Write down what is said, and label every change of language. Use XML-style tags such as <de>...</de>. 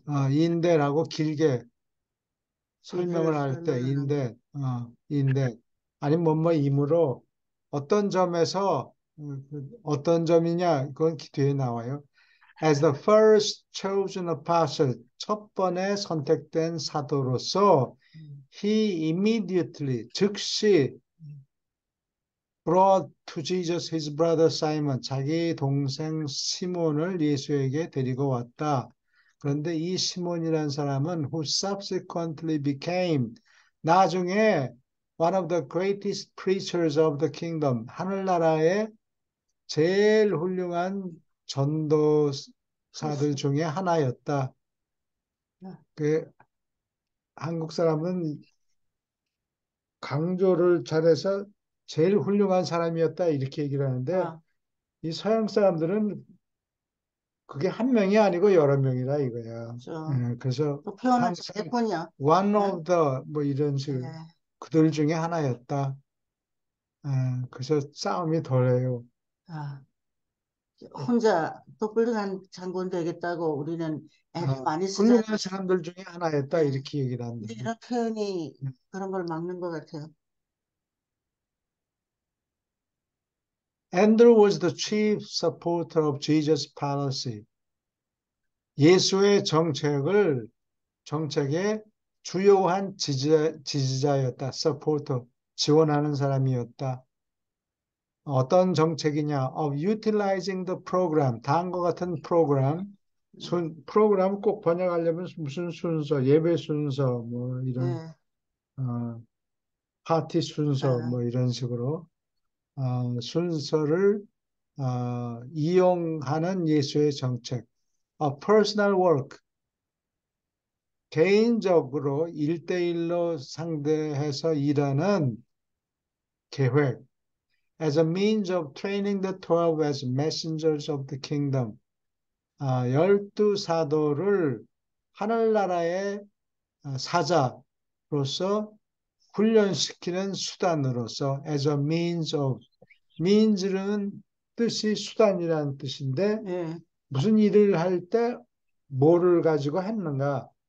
<ko>in that하고 길게 길게 설명을 할 때 설명하는 거. in that 아니 뭐뭐이므로 어떤 점에서 어떤 점이냐 그건 뒤에 나와요.</ko> <en>As the first chosen apostle,</en> <ko>첫 번에 선택된 사도로서 음,</ko> <en>he immediately, 즉시 brought to Jesus his brother Simon,</en> <ko>자기 동생 시몬을 예수에게 데리고 왔다. 그런데 이 시몬이라는 사람은</ko> <en>who subsequently became, 나중에 one of the greatest preachers of the kingdom,</en> <ko>하늘나라의 제일 훌륭한 전도사들 퍼스널. 중에 하나였다. 그 한국 사람은 강조를 잘해서 제일 훌륭한 사람이었다 이렇게 얘기를 하는데 아, 이 서양 사람들은 그게 한 명이 아니고 여러 명이라 이거야. 저, 그래서 또 표현을 항상 잘했군요.</ko> <en>one 응? of the</en> <ko>뭐 이런 예, 식 그들 중에 하나였다. 그래서 싸움이 덜해요. 아, 혼자 또 훌륭한 장군 되겠다고 우리는 애를 많이 쓰잖아요. 훌륭한 사람들 중에 하나였다 예. 이렇게 얘기를 한다. 근데 이런 표현이 그런 걸 막는 것 같아요.</ko> <en>Andrew was the chief supporter of Jesus' policy.</en> <ko>예수의 정책의 주요한 지지자였다. supporter, 지원하는 사람이었다. 어떤 정책이냐?</ko> <en>Of utilizing the program,</en> <ko>다음과 같은 프로그램. 프로그램 꼭 번역하려면 무슨 순서, 예배 순서, 뭐 이런 예, 어, 파티 순서, 아, 뭐 이런 식으로 순서를 이용하는 예수의 정책. personal work, 개인적으로 1대1로 상대해서 일하는 계획.</ko> <en>As a means of training the 12 as messengers of the kingdom.</en> <ko>12사도를 하늘나라의 사자로서 훈련시키는 수단으로서</ko> <en>as a means of,</en> <ko>means는 뜻이 수단이라는 뜻인데 예, 무슨 일을 할 때 뭐를 가지고 했는가?</ko>